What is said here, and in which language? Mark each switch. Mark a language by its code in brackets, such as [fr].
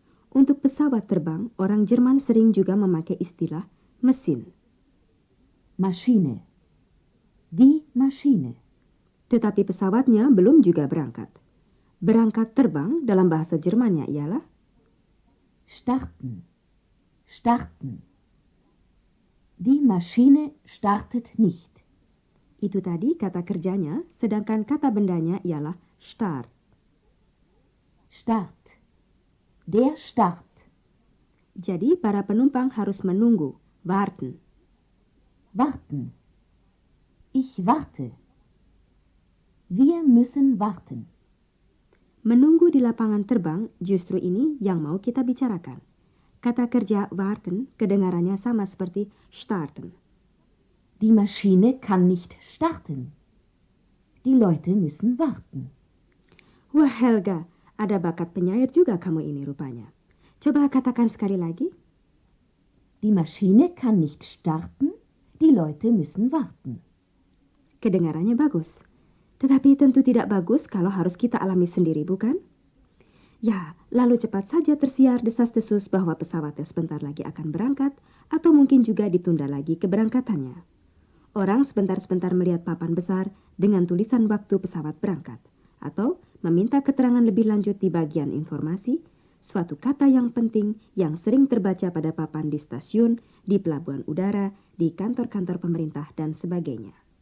[id] Untuk pesawat terbang, orang Jerman sering juga memakai istilah mesin. [de] Maschine. Die Maschine. [id] Tetapi pesawatnya belum juga berangkat. Berangkat terbang dalam bahasa Jermannya ialah [de] Starten. Starten. Die Maschine startet nicht. [id] Itu tadi kata kerjanya, sedangkan kata bendanya ialah start. [de] Start. Der Start. [id] Jadi para penumpang harus menunggu, warten. [de] Warten. Ich warte. Wir müssen warten. [id] Menunggu di lapangan terbang justru ini yang mau kita bicarakan. Kata kerja warten kedengarannya sama seperti starten. [de] Die Maschine kann nicht starten. Die Leute müssen warten. [id] Wah Helga, ada bakat penyair juga kamu ini rupanya. Coba katakan sekali lagi. [de] Die Maschine kann nicht starten. Die Leute müssen warten. [id] Kedengarannya bagus. Tetapi tentu tidak bagus kalau harus kita alami sendiri, bukan? Ya, lalu cepat saja tersiar desas-desus bahwa pesawatnya sebentar lagi akan berangkat atau mungkin juga ditunda lagi keberangkatannya. Orang sebentar-sebentar melihat papan besar dengan tulisan waktu pesawat berangkat atau meminta keterangan lebih lanjut di bagian informasi, suatu kata yang penting yang sering terbaca pada papan di stasiun, di pelabuhan udara, di kantor-kantor pemerintah dan sebagainya.